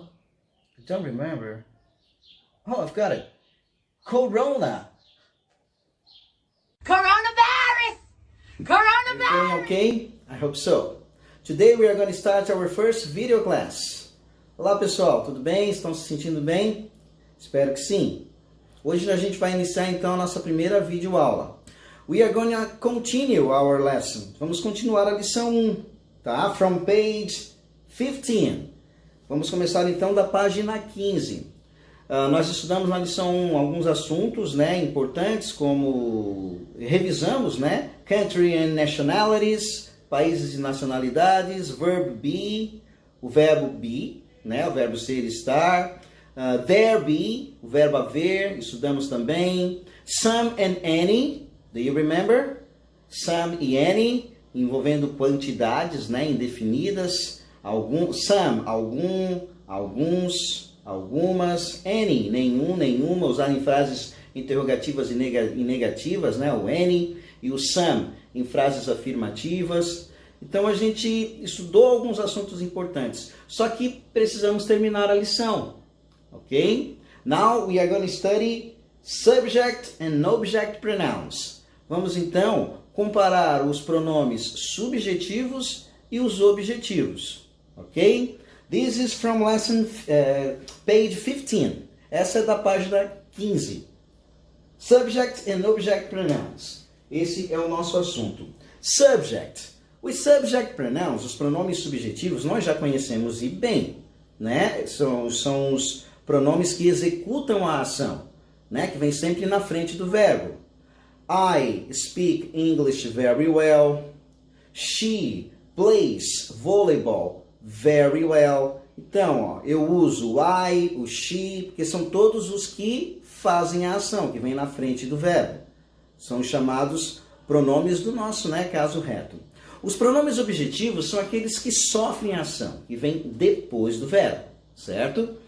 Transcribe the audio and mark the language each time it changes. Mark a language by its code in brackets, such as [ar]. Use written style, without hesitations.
[en] I don't remember. Oh, I've got it. Corona. Coronavirus! Coronavirus! Everything okay? I hope so. Today we are going to start our first video class. [pt] Olá pessoal, tudo bem? Estão se sentindo bem? Espero que sim. Hoje a gente vai iniciar então a nossa primeira videoaula. [en] We are going to continue our lesson. [pt] Vamos continuar a lição 1, tá? [en] From page 15. [pt] Vamos começar então da página 15. Nós estudamos na lição 1 alguns assuntos, né, importantes, como revisamos, né, [en] country and nationalities, [pt] países e nacionalidades, [en] verb be, [pt] o verbo be, né, o verbo ser e estar, [en] there be, [pt] o verbo haver, estudamos também, [en] some and any, do you remember? [pt] Some e any, envolvendo quantidades, né, indefinidas, some, algum, alguns, algumas, any, nenhum, nenhuma, usar em frases interrogativas e negativas, né, o any, e o some em frases afirmativas. Então a gente estudou alguns assuntos importantes, só que precisamos terminar a lição, ok? [en] Now we are going to study subject and object pronouns. [pt] Vamos então comparar os pronomes subjetivos e os objetivos, ok? [en] This is from lesson page 15. [pt] Essa é da página 15. [en] Subject and object pronouns. [pt] Esse é o nosso assunto. Subject. Os subject pronouns, os pronomes subjetivos, nós já conhecemos e bem, né? São os pronomes que executam a ação, né? Que vem sempre na frente do verbo. [en] I speak English very well. She plays volleyball very well. [pt] Então, ó, eu uso o I, o she, porque são todos os que fazem a ação, que vem na frente do verbo. São chamados pronomes do nosso, né, caso reto. Os pronomes objetivos são aqueles que sofrem a ação, que vem depois do verbo, certo?